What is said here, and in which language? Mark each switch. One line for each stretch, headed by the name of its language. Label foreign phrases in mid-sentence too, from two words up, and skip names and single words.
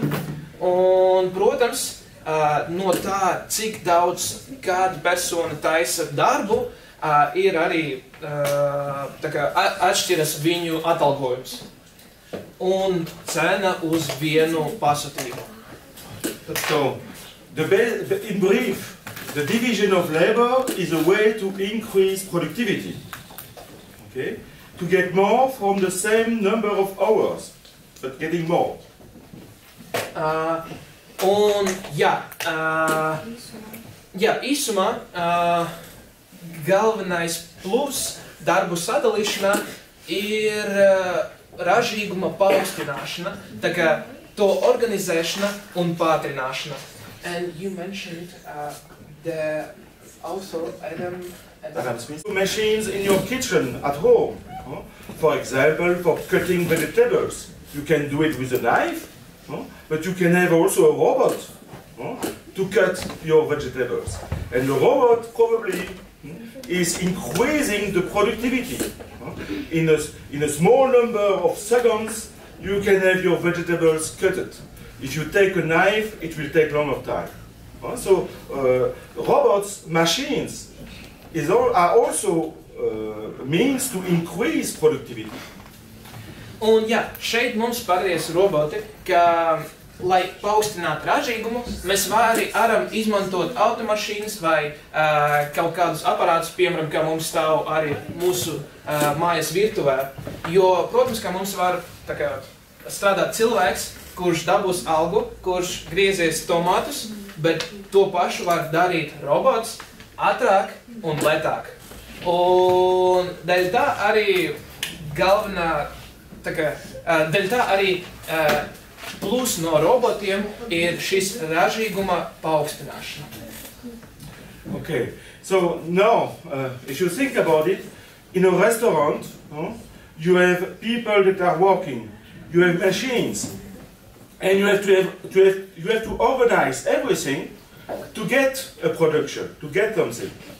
Latvian: Un, protams, no tā, cik daudz kāda persona taisa darbu, ir arī atšķiras viņu atalgojums un cena uz vienu pasūtījumu.
English: So, in brief, the division of labor is a way to increase productivity, okay? To get more from the same number of hours, but getting more.
Latvian: Un, īsumā, galvenais plus darbu sadalīšanā ir ražīguma paaugstināšana, tā kā to organizēšana un pātrināšana.
English: And you mentioned the author Adam Smith. Machines in your kitchen at home. for example, for cutting vegetables. You can do it with a knife, but you can have also a robot to cut your vegetables. And the robot probably is increasing the productivity. In a small number of seconds, you can have your vegetables cut. If you take a knife, it will take longer time. So robots, machines, are also means to increase productivity.
Latvian: Un jā, šeit mums pateiks roboti, ka, lai paaugstinātu ražīgumu, mēs varam izmantot automašīnas vai kaut kādus aparātus, piemēram, kā mums stāv arī mūsu mājas virtuvē. Jo, protams, ka mums var strādāt cilvēks, kurš dabūs algu, kurš griezies tomātus, bet to pašu var darīt robots ātrāk un lētāk. Un dēļ tā arī galvenā, dēļ tā arī plus no robotiem ir šis ražīguma paaugstināšana.
English: Okay, so now, if you think about it, in a restaurant, you have people that are working, you have machines, and you have to organize everything to get a production, to get something.